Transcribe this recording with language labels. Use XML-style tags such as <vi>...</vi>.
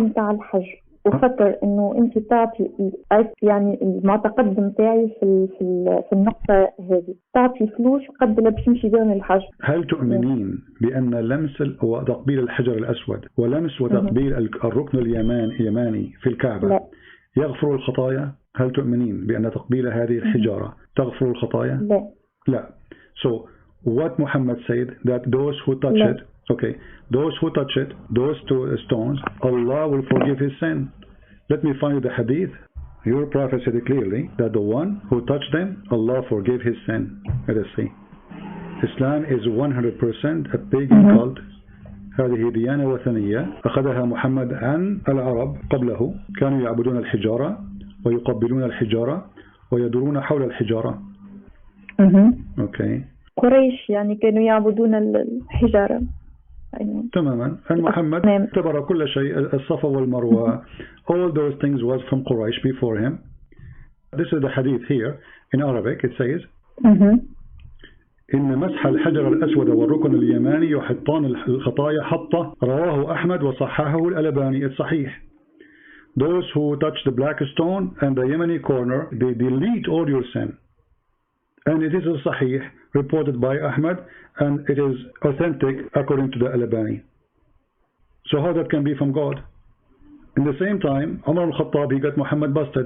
<ar>متاع الحجر وفكر إنه أنت تعطي يعني المعتقد متاعي في النقطة هذه، تعطي فلوس قد لا باش نمشي بهم الحج. هل تؤمنين بأن لمس وتقبيل الحجر الأسود ولمس وتقبيل الركن اليماني في الكعبة لا. يغفر الخطايا؟ هل تؤمنين بأن تقبيل هذه الحجارة تغفر الخطايا؟ لا. لا.</ar> <en>So what Muhammad said that those who touch it, okay, those who touch it, those 2 stones, Allah will forgive his sin. Let me find you the hadith. Your prophet said clearly that the one who touched them, Allah forgave his sin. Let us see. Islam is 100% a pagan cult.</en> <ar>هذه ديانة وثنية أخذها محمد عن العرب قبله، كانوا يعبدون الحجارة ويقبلون الحجارة ويدورون حول الحجارة. أوكي. قريش يعني كانوا يعبدون الحجارة. تماما. محمد اعتبر كل شيء الصفا والمروة.</ar> <en>All those things was from Quraysh before him. This is the hadith here in Arabic. It says</en> <ar>إن مسح الحجر الأسود والركن اليماني يحطان الخطايا حطة. رواه أحمد وصححه الألباني.</ar> <en>It's صحيح. Those who touch the black stone and the Yemeni corner, they delete all your sin. And it is a sahih reported by Ahmad, and it is authentic according to the Al-Albani. So how that can be from God? In the same time, Umar al-Khattab, he got Muhammad busted.</en>